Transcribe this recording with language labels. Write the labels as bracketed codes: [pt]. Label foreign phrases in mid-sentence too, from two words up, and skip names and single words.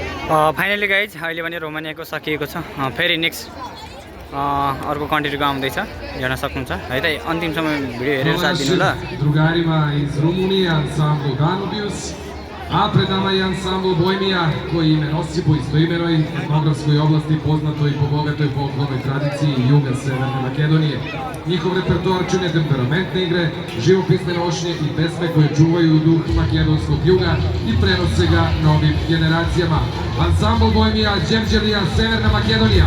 [en] finally guys [ne] अहिले भने रोमानियाको सकिएको छ फेरि नेक्स्ट अर्को कन्ट्रीको आउँदैछ हेर्न सक्नुहुन्छ है त अन्तिमसम्म भिडियो हेरेर साथ दिनु ल [sr] Drugarima iz Rumunije, ansambl Danubius, a pred nama je ansambl Bojmija koji ime nosi po istoimenoj etnografskoj oblasti poznatoj po bogatoj folklornoj tradiciji juga Severne Makedonije. Njihov repertoar čine temperamentne igre, živopisne nošnje i pesme koje čuvaju duh makedonskog juga i prenose ga novim generacijama. Ansambl Bojmija, Đemđelija, Severna Makedonija.